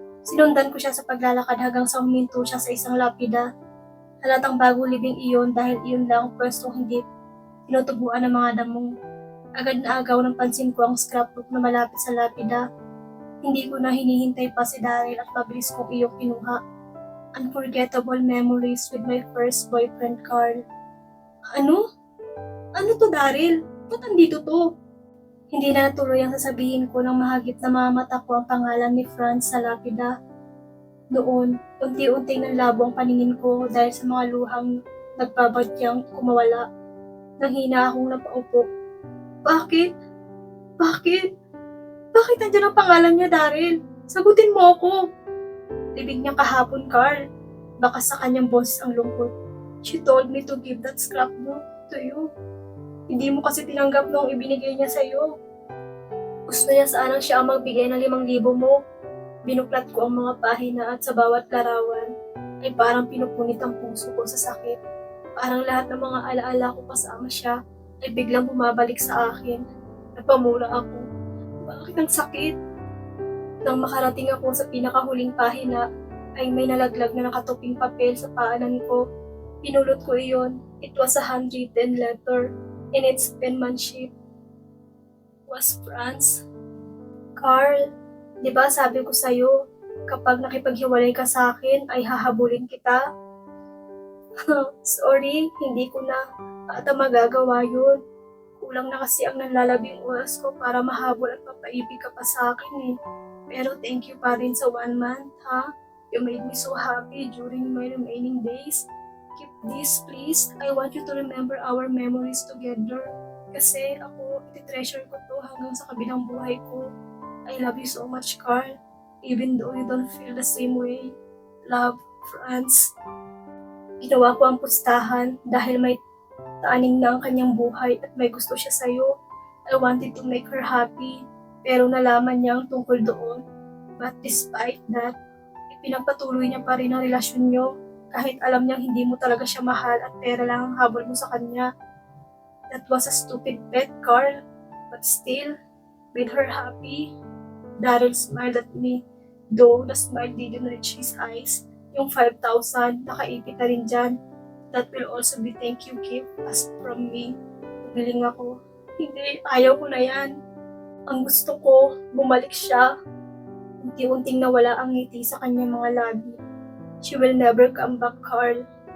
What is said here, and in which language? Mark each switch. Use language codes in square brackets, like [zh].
[tl] Sinundan ko siya sa paglalakad hanggang sa huminto siya sa isang lapida. Halatang bago libing iyon dahil iyon lang ang pwestong hindi tinutubuan ng mga damong. Agad na agaw ng pansin ko ang scrapbook na malapit sa lapida. Hindi ko na hinihintay pa si Daryl at mabilis kong iyong kinuha. [en] Unforgettable memories with my first boyfriend, Carl. [tl] Ano? Ano to, Daryl? Ba't andito to? Hindi na natuloy ang sasabihin ko nang mahagip na mga mata ko ang pangalan ni Franz sa lapida. Noon, unti-unting nanlabo ang paningin ko dahil sa mga luhang nagbabadyang kumawala. Nanghina akong napaupo. Bakit? Bakit? Bakit nandiyan ang pangalan niya, Daryl? Sagutin mo ako. Libig niya kahapon, Carl. Baka sa kanyang boses ang lungkot. [en] She told me to give that scrapbook to you. [tl] Hindi mo kasi tinanggap noong ibinigay niya sa'yo. Gusto niya sanang siya ang magbigay ng 5,000 mo. Binuklat ko ang mga pahina at sa bawat larawan ay parang pinupunit ang puso ko sa sakit. Parang lahat ng mga alaala ko kasama siya ay biglang bumabalik sa akin. Nagpamura ako. Bakit ang sakit? Nang makarating ako sa pinakahuling pahina ay may nalaglag na nakatuping papel sa paanan ko. Pinulot ko iyon. [en] It was a handwritten letter. In its penmanship was Franz. [tl] Carl, di ba sabi ko sa'yo, kapag nakipaghiwalay ka sa akin ay hahabulin kita? Sorry, hindi ko na ata magagawa yun. Kulang na kasi ang nanlalabing oras ko para mahabol at mapaibig ka pa sa akin eh. Pero thank you pa rin sa 1 month, ha? [en] You made me so happy during my remaining days. Keep this, please. I want you to remember our memories together. [tl] Kasi ako, iti-treasure ko to hanggang sa kabilang buhay ko. [en] I love you so much, Carl. Even though you don't feel the same way. Love, Franz. [tl] Ginawa ko ang pustahan dahil may taaning na ang kanyang buhay at may gusto siya sa'yo. [en] I wanted to make her happy, [tl] pero nalaman niya ang tungkol doon. [en] But despite that, [tl] ipinagpatuloy niya pa rin ang relasyon niyo. Kahit alam niyang hindi mo talaga siya mahal at pera lang ang habol mo sa kanya. [en] That was a stupid bet, Carl. But still, made her happy. Daryl smiled at me, though the smile didn't reach his eyes. [tl] Yung 5,000, nakaipit na rin dyan. [en] That will also be thank you gift as from me. [tl] Umiling ako. Hindi, ayaw ko na yan. Ang gusto ko, bumalik siya. Unti-unting nawala ang ngiti sa kanyang mga labi. [en] She will never come back, Carl.